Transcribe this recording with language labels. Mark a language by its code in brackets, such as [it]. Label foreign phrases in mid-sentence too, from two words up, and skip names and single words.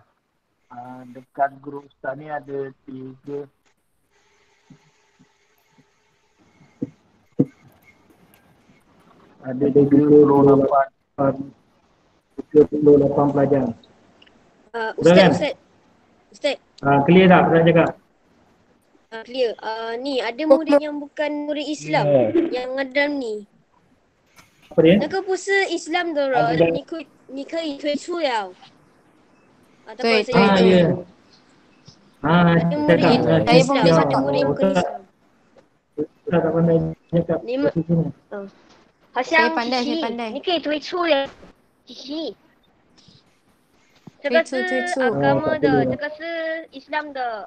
[ms] Dekat grup Ustaz ni ada 38 pelajar. Ustaz. Clear tak saya cakap? Clear. Ni ada murid yang bukan murid Islam yang ngedam ni. Apa dia? [zh] 那个不是 Islam 的人，你可以退出了。对对对。 [ms] Ada murid cakap, Islam, ada murid bukan Islam. Ustaz tak pandai cakap. [zh] 你们好像 [ms] saya pandai. [zh] 你可以退出了。嘻嘻。这个是agama的，这个是 Islam 的。